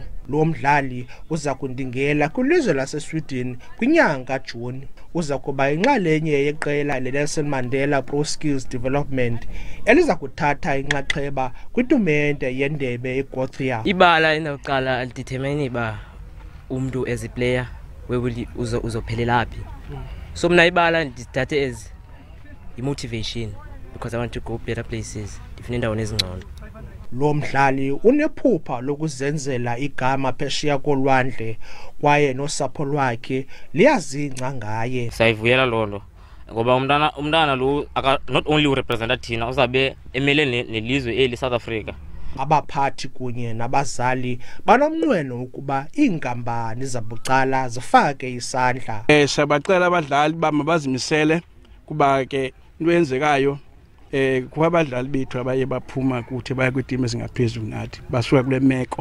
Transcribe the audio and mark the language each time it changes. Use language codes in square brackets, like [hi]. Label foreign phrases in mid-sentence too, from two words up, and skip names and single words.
[xh] Lo mdlali uza kundingela kwilizwe laseSweden kwinyanga kaJuni. Uza kuba inxalenye yeqela leNelson Mandela Pro Skills Development eliza kuthatha inxaxheba kwitumente yendebe eGothia. Ibala endawuqala determine ba umntu [en] as a player [xh] uzophelela phi. [en] So [xh] mna ibala ndithathe [en] as motivation because I want to go better places. [xh] Ndifuna indawo ezingcono. Lo mdlali unephupha lokuzenzela igama phesheya kolwandle kwaye nosapho lwakhe liyazingca ngaye. Sayivuyela lolo ngoba umntana lo [en] not only [xh] urepresenta thina uzabe emele nelizwe eli South Africa. Abaphathi kunye nabazali banomnqweno ukuba iinkampani zabucala zifake isandla. Siyabacela abadlali bazimisele kuba ke into eyenzekayo kuba abadlali bethu abaye baphuma kuthi baya kwiitimu ezingaphezulu nathi basuka kule meko.